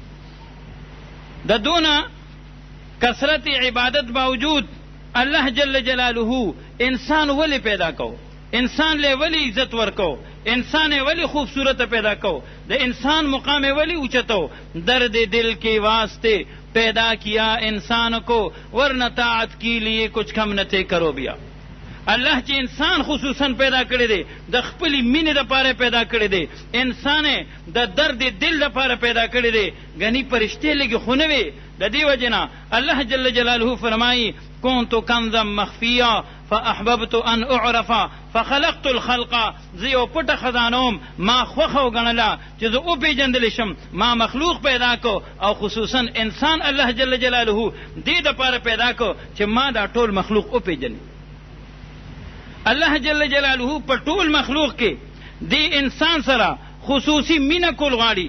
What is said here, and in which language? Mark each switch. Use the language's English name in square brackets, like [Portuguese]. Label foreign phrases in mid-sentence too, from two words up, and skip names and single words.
[Pashto] د دونه کثرت عبادت باوجود الله [Arabic] جل جلاله [Pashto] انسان ولی پیدا کو، انسان له ولی عزت ورکو، انسان ولی خوبصورت پیدا کو، د انسان مقام ولی اوچتو. [Urdu] درد دل کے واسطے پیدا کیا انسان کو ورنہ طاعت کے لیے کچھ کم نہ تھے کرو بیا. [Pashto] الله چې انسان خصوصا پیدا کړی دی د خپل مینې لپاره پیدا کړی دی، انسان د درد دل لپاره پیدا کړی دی. غنی پرشته لګي خونه وي. د دې وجنه الله [Arabic] جل جلاله [Pashto] فرمایي [Arabic] كنت كنزا مخفيا فاحببت ان اعرف فخلقت الخلق. [Pashto] زیو پټ خزانوم ما خوخه وګڼله چې زه او پیژندل شم، ما مخلوق پیدا کو او خصوصا انسان الله [Arabic] جل جلاله [Pashto] دې د پاره پیدا کو چې ما دا ټول مخلوق او پیژني. الله [Arabic] جل جلاله [Pashto] په ټول مخلوق کې د انسان سره خصوصي مینه کول غواړي.